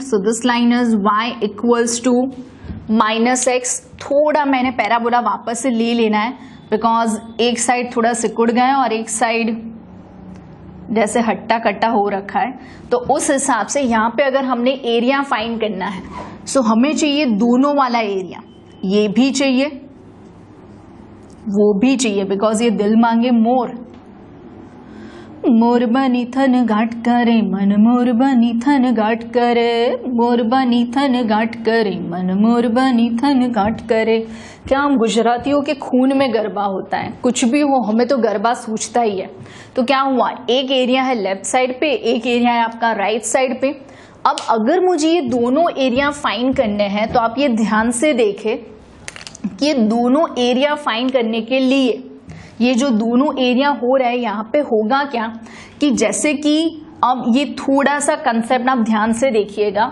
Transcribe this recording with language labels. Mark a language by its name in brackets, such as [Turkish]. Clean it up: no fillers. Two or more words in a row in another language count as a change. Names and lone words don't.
[English] so this line is y equals to -x. [Hindi] थोड़ा मैंने पैराबोला वापस से ले लेना है, बिकॉज एक साइड थोड़ा सिकुड़ गया है और एक साइड जैसे हट्टा कट्टा हो रखा है। तो उस हिसाब से यहाँ पे अगर हमने [English] area find [Hindi] करना है सो हमें चाहिए दोनों वाला एरिया, ये भी चाहिए वो भी चाहिए, बिकॉज ये दिल मांगे मोर। [Gujarati] મોર બની થન ઘાટ કરે મન મોર બની થન ઘાટ કરે, મોર બની થન ઘાટ કરે મન મોર બની થન ઘાટ કરે। [Hindi] क्या हम गुजरातियों के खून में गरबा होता है? कुछ भी हो हमें तो गरबा सूझता ही है। तो क्या हुआ, एक एरिया है [English] left side [Hindi] पे, एक एरिया है आपका [English] right side [Hindi] पे। अब अगर मुझे ये दोनों [English] area find [Hindi] करने हैं तो आप ये ध्यान से देखें कि ये दोनों [English] area find [Hindi] करने के लिए ये जो दोनों एरिया हो रहा है यहाँ पे होगा क्या कि जैसे कि अब ये थोड़ा सा कंसेप्ट आप ध्यान से देखिएगा।